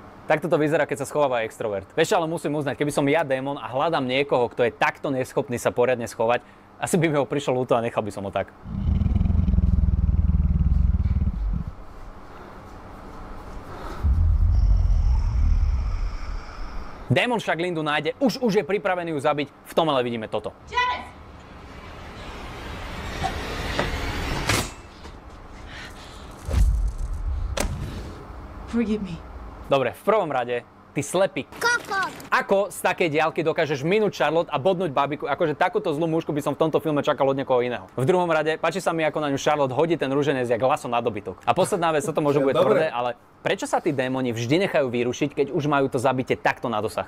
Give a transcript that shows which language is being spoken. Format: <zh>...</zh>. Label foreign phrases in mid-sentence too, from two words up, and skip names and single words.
<sk>Takto to vyzerá, keď sa schováva extrovert. Vieš, ale musím uznať, keby som ja démon a hľadám niekoho, kto je takto neschopný sa poriadne schovať, asi by mi ho prišlo ľúto a nechal by som ho tak. Démon však Lindu nájde, už je pripravený ju zabiť, v tom ale vidíme toto.</sk> <en>Janice! Forgive me.</en> <sk>Dobre, v prvom rade, ty slepý. Ako z takej diaľky dokážeš minúť Charlotte a bodnúť babiku? Akože takúto zlú mužku by som v tomto filme čakal od niekoho iného. V druhom rade, páči sa mi, ako na ňu Charlotte hodí ten ruženec jak laso na dobytok. A posledná vec, toto možno bude tvrdé, ale prečo sa tí démoni vždy nechajú vyrušiť, keď už majú to zabitie takto na dosah?</sk>